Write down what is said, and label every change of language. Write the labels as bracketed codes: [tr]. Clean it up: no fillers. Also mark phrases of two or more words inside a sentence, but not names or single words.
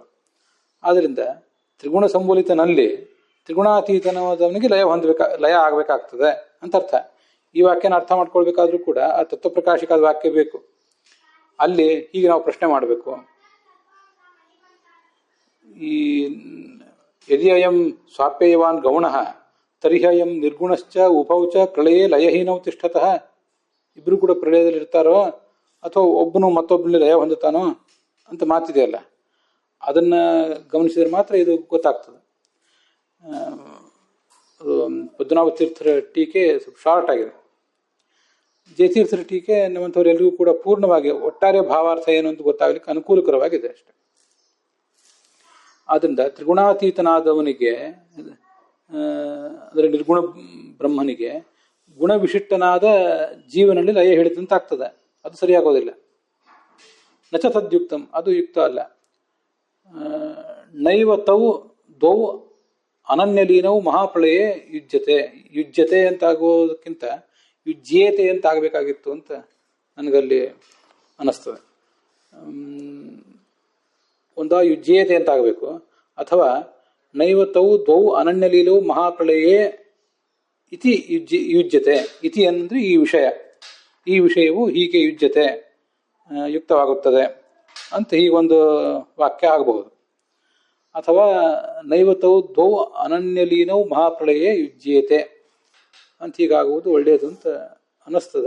[kn] ಆದ್ದರಿಂದ ತ್ರಿಗುಣ ಸಂಬೋಲಿತನಲ್ಲಿ ತ್ರಿಗುಣಾತೀತನಾದವನಿಗೆ ಲಯ ಆಗಬೇಕಾಗ್ತದೆ ಅಂತ ಅರ್ಥ. ಈ ವಾಕ್ಯನ ಅರ್ಥ ಮಾಡ್ಕೊಳ್ಬೇಕಾದ್ರೂ ಕೂಡ ಆ ತತ್ವಪ್ರಕಾಶಿಕಾದ ವಾಕ್ಯ ಬೇಕು. ಅಲ್ಲಿ ಹೀಗೆ ನಾವು ಪ್ರಶ್ನೆ ಮಾಡಬೇಕು, ಈ [sa] ಯದಿ ಅಯಂ ಸ್ವಾಪ್ಯಯವಾನ್ ಗೌಣಃ ತರ್ಹಿ ಅಯಂ ನಿರ್ಗುಣಶ್ಚ ಉಭೌಚ ಪ್ರಳಯೇ ಲಯಹೀನೌ ತಿಷ್ಠತಃ. [kn] ಇಬ್ರು ಕೂಡ ಪ್ರಳಯದಲ್ಲಿ ಇರ್ತಾರೋ ಅಥವಾ ಒಬ್ಬನು ಮತ್ತೊಬ್ಬನಲ್ಲಿ ಲಯ ಹೊಂದುತ್ತಾನೋ ಅಂತ ಮಾತಿದೆಯಲ್ಲ, ಅದನ್ನ ಗಮನಿಸಿದ್ರೆ ಮಾತ್ರ ಇದು ಗೊತ್ತಾಗ್ತದೆ. ಪದ್ಮನಾಭ ತೀರ್ಥರ ಟೀಕೆ ಸ್ವಲ್ಪ ಶಾರ್ಟ್ ಆಗಿದೆ. ಜಯತೀರ್ಥರ ಟೀಕೆ ನಮ್ಮಂಥವ್ರೆಲ್ಲರಿಗೂ ಕೂಡ ಪೂರ್ಣವಾಗಿ ಒಟ್ಟಾರೆ ಭಾವಾರ್ಥ ಏನು ಅಂತ ಗೊತ್ತಾಗಲಿಕ್ಕೆ ಅನುಕೂಲಕರವಾಗಿದೆ ಅಷ್ಟೆ. ಆದ್ರಿಂದ ತ್ರಿಗುಣಾತೀತನಾದವನಿಗೆ ಅಂದರೆ ನಿರ್ಗುಣ ಬ್ರಹ್ಮನಿಗೆ ಗುಣವಿಶಿಷ್ಟನಾದ ಜೀವನಲ್ಲಿ ಲಯ ಹೇಳಿದಂತಾಗ್ತದೆ. ಅದು ಸರಿಯಾಗೋದಿಲ್ಲ. [sa] ನಚ ತದ್ಯುಕ್ತಂ, [kn] ಅದು ಯುಕ್ತ ಅಲ್ಲ. [sa] ನೈವ ತೌ ದ್ವೌ ಅನನ್ಯಲೀನವು ಮಹಾಪ್ರಳಯೇ ಯುಜ್ಯತೆ [kn] ಅಂತಾಗೋದಕ್ಕಿಂತ ಯುಜ್ಯೇತೆ ಅಂತ ಆಗಬೇಕಾಗಿತ್ತು ಅಂತ ನನಗಲ್ಲಿ ಅನ್ನಿಸ್ತದೆ. ಒಂದಾ ಯುಜ್ಯೇತೆ ಅಂತ ಆಗಬೇಕು, ಅಥವಾ [sa] ನೈವ ತೌ ದ್ವೌ ಅನನ್ಯಲೀಲವು ಮಹಾಪ್ರಳಯೇ ಇತಿ ಯುಜ್ಯತೆ. [kn] ಇತಿ ಅಂದರೆ ಈ ವಿಷಯವು ಹೀಗೆ ಯುಜ್ಯತೆ ಯುಕ್ತವಾಗುತ್ತದೆ ಅಂತ ಹೀಗೊಂದು ವಾಕ್ಯ ಆಗಬಹುದು. ಅಥವಾ [sa] ನೈವತೌ ದ್ವೌ ಅನನ್ಯಲೀನವು ಮಹಾಪ್ರಳಯೇ ಯುಜ್ಯೇತೆ [kn] ಅಂತ ಹೀಗಾಗುವುದು ಒಳ್ಳೆಯದು ಅಂತ ಅನ್ನಿಸ್ತದೆ.